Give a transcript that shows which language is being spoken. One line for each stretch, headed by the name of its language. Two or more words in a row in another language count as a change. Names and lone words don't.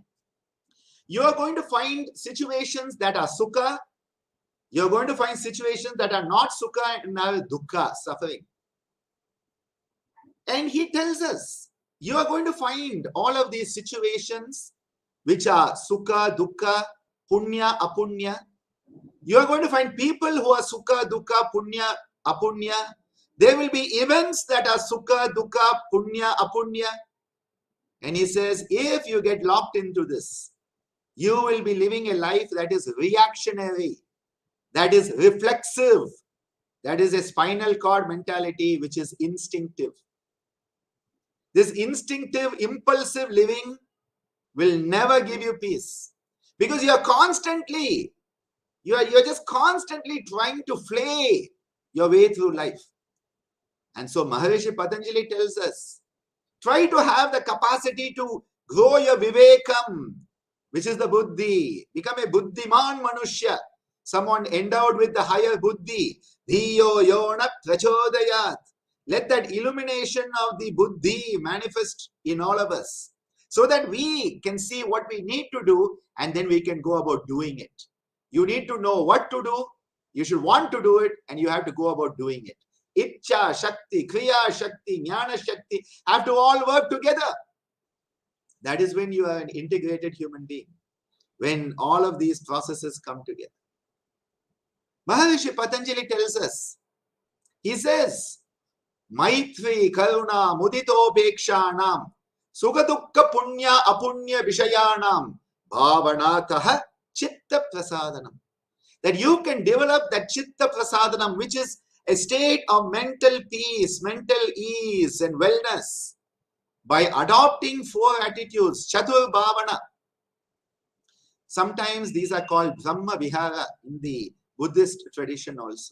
English: You are going to find situations that are sukha. You are going to find situations that are not sukha and are dukkha, suffering. And he tells us, you are going to find all of these situations which are
Sanskrit: सुख, दुःख, पुण्य, अपुण्य.
English: You are going to find people who are
Sanskrit: सुख, दुःख, पुण्य, अपुण्य.
English: There will be events that are
Sanskrit: सुख, दुःख, पुण्य, अपुण्य.
English: And he says, if you get locked into this, you will be living a life that is reactionary, that is reflexive, that is a spinal cord mentality which is instinctive. This instinctive, impulsive living will never give you peace because you are constantly, you're just constantly trying to flay your way through life. And so Maharishi Patanjali tells us, try to have the capacity to grow your vivekam, which is the buddhi. Become a
Sanskrit: बुद्धिमान् मनुष्य,
English: someone endowed with the higher buddhi.
Sanskrit: धियो योन प्रचोदयात्.
English: Let that illumination of the buddhi manifest in all of us so that we can see what we need to do and then we can go about doing it. You need to know what to do. You should want to do it and you have to go about doing it.
Sanskrit: इच्छा, शक्ति, क्रिया, शक्ति, ज्ञान, शक्ति
English: have to all work together. That is when you are an integrated human being, when all of these processes come together. Maharishi Patanjali tells us, he says,
Sanskrit: मैत्री, करुणा, मुदितो, बेक्षणम्, सुगदुक्क, पुण्य, अपुण्य, विषयानम्, भावनातः, चित्त प्रसादनम्.
English: That you can develop that
Sanskrit: चित्त प्रसादनम्,
English: which is a state of mental peace, mental ease and wellness by adopting 4 attitudes,
Sanskrit: चतुर् भावना.
English: Sometimes these are called
Sanskrit: ब्रह्म विहार
English: in the Buddhist tradition also.